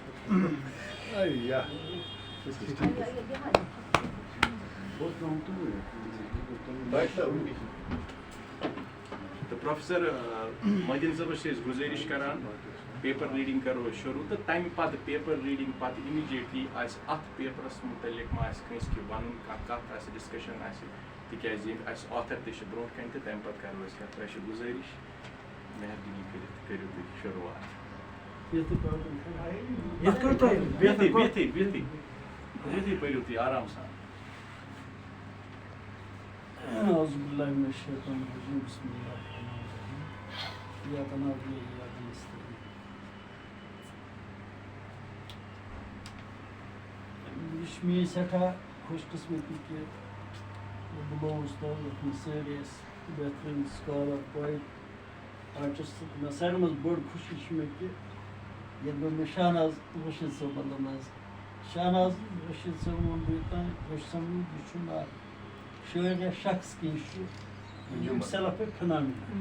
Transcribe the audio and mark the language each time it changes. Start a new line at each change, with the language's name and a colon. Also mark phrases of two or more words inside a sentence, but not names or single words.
Kashmiri: تہٕ پروفیسر محی الدیٖن صٲبس چھِ أسۍ گُزٲرِش کران
English: paper reading
Kashmiri: کرو أسۍ شروٗع تہٕ تمہِ پتہٕ
English: paper reading
Kashmiri: پتہٕ اِمیٖڈیٹلی آسہِ اتھ پیپرس مُتعلق ما آسہِ کٲنٛسہِ کینٛہہ ونُن کانٛہہ کتھ آسہِ ڈسکشن آسہِ تِکیازِ ییٚلہِ اَسہِ آتھر تہِ چھِ برونٛٹھ کَنہِ تہٕ تمہِ پتہٕ کرو أسۍ کتھ. تۄہہِ چھِ گُزٲرِش مہربٲنی کٔرِتھ کٔرِو تُہۍ شروعات. بِہتھٕے پٔرِو تُہۍ آرام سان.
Arabic: أعوذ بالله من الشيطان الرجيم بسم الله الرحمن الرحيم إياك نعبد وإياك نستعين.
Kashmiri: یہ چھِ میٛٲنۍ سٮ۪ٹھاہ خۄش قٕسمتی کہِ بہٕ گوٚوُس تور یَتھ منٛز سٲری ٲسۍ بہتریٖن
English: scholar poet artist
Kashmiri: تہٕ مےٚ ساروی منٛز بٔڑ خوشی چھِ مےٚ کہِ ییٚتہِ گوٚو مےٚ شاہناز رشیٖد صٲب مطلب حظ شاہناز رشیٖد صٲبن ووٚن بہٕ یوٚتام خۄش سمجھ یہِ چھُنہٕ اکھ شٲعر یا شخص کینٛہہ یہِ چھُ یِم
English: self a phenomena.